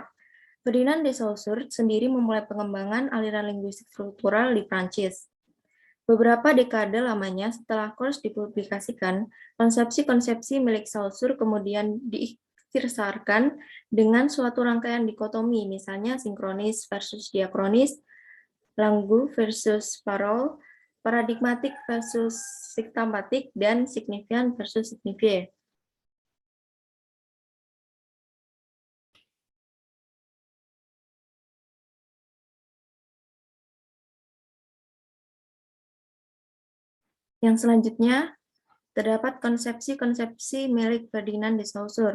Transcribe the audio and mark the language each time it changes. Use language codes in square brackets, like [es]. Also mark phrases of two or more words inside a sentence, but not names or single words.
[id] Ferdinand de Saussure sendiri memulai pengembangan aliran linguistik struktural di Prancis. Beberapa dekade lamanya setelah Cours dipublikasikan, konsepsi-konsepsi milik Saussure kemudian diikhtisarkan dengan suatu rangkaian dikotomi, misalnya sinkronis versus diakronis, langue versus parole, paradigmatik versus siktamatik, dan signifian versus signifié. Yang selanjutnya, terdapat konsepsi-konsepsi milik Ferdinand de Saussure.